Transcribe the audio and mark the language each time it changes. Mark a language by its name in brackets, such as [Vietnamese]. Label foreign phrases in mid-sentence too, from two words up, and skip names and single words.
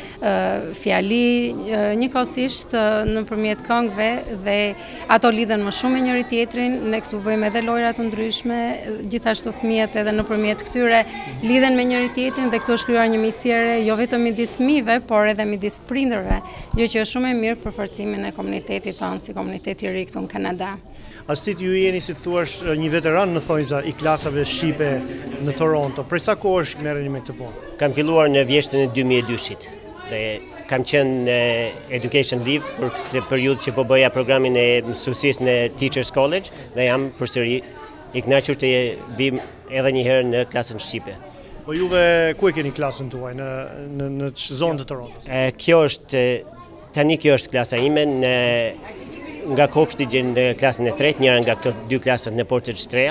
[Albanian] fjali, njëkohësisht nëpërmjet këngëve dhe ato lidhen më shumë me njëri tjetrin, ne këtu bëjmë edhe lojra të ndryshme, gjithashtu fëmijët edhe nëpërmjet këtyre lidhen me njëri tjetrin dhe këtu është krijuar një miqësire jo vetëm midis fëmijëve, por edhe midis prindërve, gjë që është shumë e mirë për forcimin e komunitetit tonë si komuniteti I ri këtu në Kanada. Astrid, ju jeni, si të thuash, një veteran në thonjza I klasave shqipe në Toronto. Prej sa kohësh merreni me këtë punë? Kam filluar në vjeshtën e 2002-shit dhe kam qenë në [English] education leave [Albanian] për këtë periudhë që po bëja programin e mësuesisë në Teachers College dhe jam përsëri I kënaqur të vim edhe një herë në klasën shqipe. Po juve ku e keni klasën tuaj në zonë të Torontos? Tani kjo është klasa ime nga kopshti gjën në klasën e 3, njëra nga këto 2 klasat në Portage Trail.